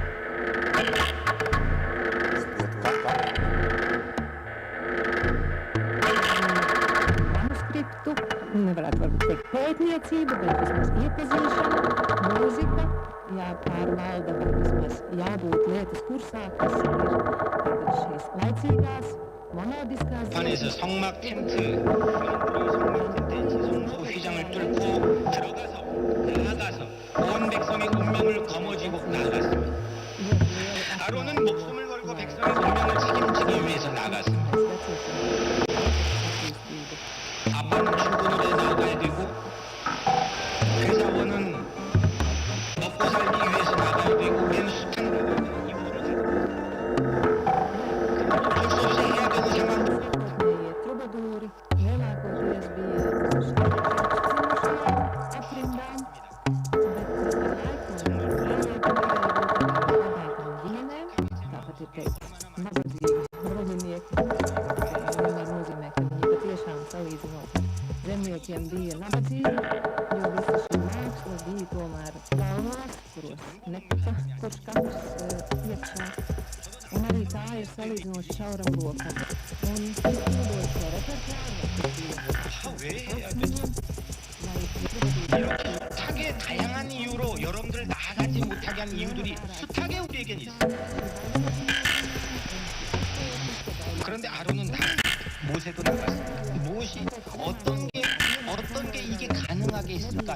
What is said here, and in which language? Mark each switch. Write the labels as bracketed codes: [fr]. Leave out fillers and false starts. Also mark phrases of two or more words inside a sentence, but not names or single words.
[lv] Manuskriptu, nevarētu varbūt teikt pētniecība, bet vismaz iepazīšana, mūzika, jāpārvalda, vai vismaz jābūt lietas kursā, kas ir šīs laicīgās, monodiskās... [ko] 판에서 성막 텐트, 성막 텐트 지성소 휘장을 뚫고 들어가서 나아가서 온 백성의 운명을 거머쥐고 나아갔습니다. 아론은 목숨을 걸고 백성의 운명을 책임지기 위해서 나갔습니다. 아빠는 출근을 해 나가야 되고 회사원은 먹고 살기 위해서 나가야 되고 우리는 숱한 [lv] Trubadūri lielākoties bija aprindām, bet ģimenēm, tāpat ir teikts, nabadzīgi rudinieki, vienmēr nozīmē, ka viņi patiešām salīdzinot ar zemniekiem bija nabadzīgi, jo visa šī māksla bija tomēr galvās, kuros netika kurš katrs iekšā. Un arī tā ir salīdzinoši šauram lokam. Un izpildot šo repertuāru, [ko] 숱하게 다양한 이유로 여러분들을 나아가지 못하게 한 이유들이 숱하게 우리에겐 있어요. 그런데 아론은 모세도 나갔습니다. 무엇이 어떤 게 이게 가능하게 있을까?